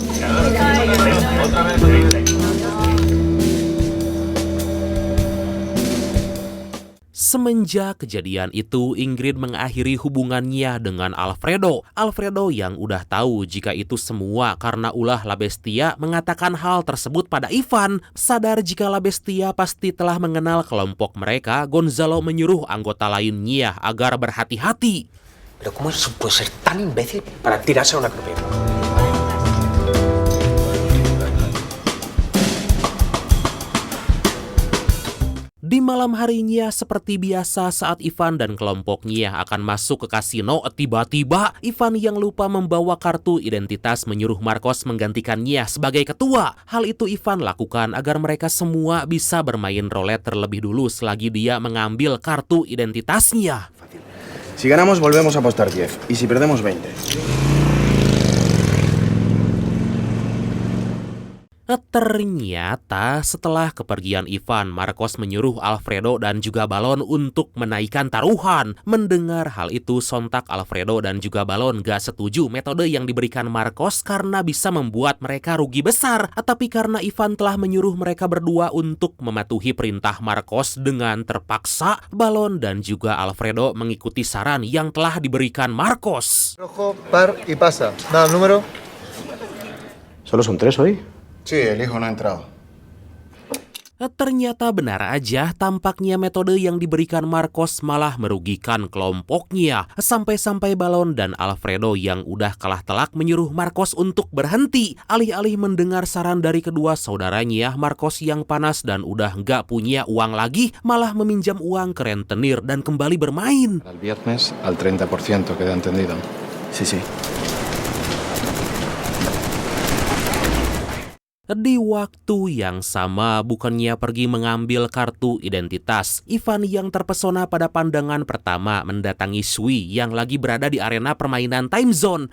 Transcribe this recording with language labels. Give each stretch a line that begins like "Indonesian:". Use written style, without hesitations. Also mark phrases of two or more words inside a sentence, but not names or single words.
Indonesian: Semenjak kejadian itu, Ingrid mengakhiri hubungannya dengan Alfredo. Alfredo yang udah tahu jika itu semua karena ulah La Bestia mengatakan hal tersebut pada Ivan. Sadar jika La Bestia pasti telah mengenal kelompok mereka, Gonzalo menyuruh anggota lainnya agar berhati-hati.
Spanish: Pero ¿cómo puede ser tan imbécil para tirarse a una croqueta?
Indonesian: Di malam harinya, seperti biasa saat Ivan dan kelompoknya akan masuk ke kasino, tiba-tiba Ivan yang lupa membawa kartu identitas menyuruh Marcos menggantikannya sebagai ketua. Hal itu Ivan lakukan agar mereka semua bisa bermain roulette terlebih dulu selagi dia mengambil kartu identitasnya.
Spanish: Si ganamos volvemos a apostar 10 y si perdemos 20.
Indonesian: Ternyata setelah kepergian Ivan, Marcos menyuruh Alfredo dan juga Balon untuk menaikkan taruhan. Mendengar hal itu, sontak Alfredo dan juga Balon gak setuju metode yang diberikan Marcos karena bisa membuat mereka rugi besar. Tapi karena Ivan telah menyuruh mereka berdua untuk mematuhi perintah Marcos dengan terpaksa, Balon dan juga Alfredo mengikuti saran yang telah diberikan Marcos.
Spanish: Rojo, par y pasa. Da el número. ¿Solo son 3 hoy? Sí, el hijo no ha entrado.
Indonesian: Ternyata benar aja, tampaknya metode yang diberikan Marcos malah merugikan kelompoknya. Sampai-sampai Balon dan Alfredo yang udah kalah telak menyuruh Marcos untuk berhenti. Alih-alih mendengar saran dari kedua saudaranya, Marcos yang panas dan udah nggak punya uang lagi, malah meminjam uang ke rentenir dan kembali bermain.
Spanish: Al viernes al 30%, queda entendido. Sí, sí.
Indonesian: Di waktu yang sama, bukannya pergi mengambil kartu identitas, Ivan yang terpesona pada pandangan pertama mendatangi Sui yang lagi berada di arena permainan time zone.